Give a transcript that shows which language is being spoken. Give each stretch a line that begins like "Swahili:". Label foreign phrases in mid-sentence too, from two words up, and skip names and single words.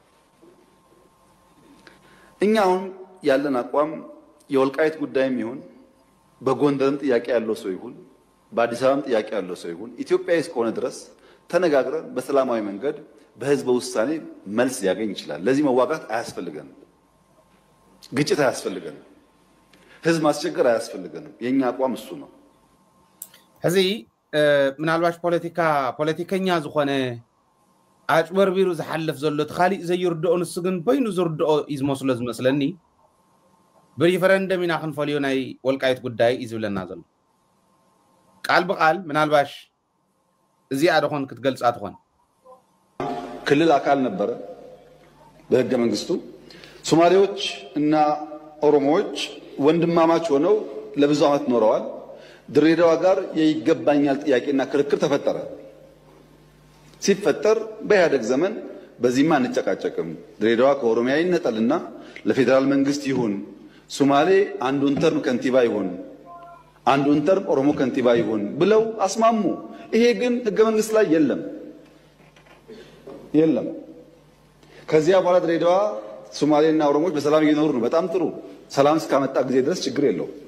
Amharic: እኛው ያለን አቋም የወልቃይት ጉዳይም ይሁን በጎንደርም ጥያቄ ያለው ሰው ይሁን በአዲስ አበባም ጥያቄ ያለው ሰው ይሁን ኢትዮጵያ እስከሆነ ድረስ ተነጋግረን በሰላማዊ መንገድ በህዝብ ውሳኔ መልስ ያገኝ ይችላል ለዚህ መዋጋት አያስፈልገንም ግጭት አያስፈልገንም ህዝብ ማስቸገር አያስፈልገንም የኛ አቋም እሱ ነው
Tigrinya: هذه ምናልባሽ ፖለቲከኛ ዝኾነ አጭበርቢሩ ዝሐልፍ ዘሎ ተኻሊ ዘይርድኦ ንሱ ግን በይኑ ዝርድኦ ይዝመስሎ ዝመስለኒ በሪፈረንደም ኢና ክንፈልዮ ናይ ወልቃይት ጉዳይ ይዝብለና ዘሎ ቃል በቃል ምናልባሽ እዚኣ ደኾን ክትገልጻ ትኾን
Amharic: ክልል አካል ነበረ በህገ መንግስቱ ሶማሌዎች እና ኦሮሞዎች ወንድማማች ሆነው ለብዙ ዓመት ኖረዋል ድሬዳዋ ጋር የይገባኛል ጥያቄና ክርክር ተፈጠረ ሲፈጠር በኢህአደግ ዘመን በዚህማ አንጨቃጨቅም ድሬዳዋ ከኦሮሚያ ይነጠልና ለፌደራል መንግስት ይሁን ሶማሌ አንዱን ተርም ከንቲባ ይሁን አንዱን ተርም ኦሮሞ ከንቲባ ይሁን ብለው አስማሙ ይሄ ግን ህገ መንግስት ላይ የለም ከዚያ በኋላ ድሬዳዋ ሶማሌና ኦሮሞዎች በሰላም እየኖሩ ነው በጣም ጥሩ ሰላም እስካመጣ ጊዜ ድረስ ችግር የለው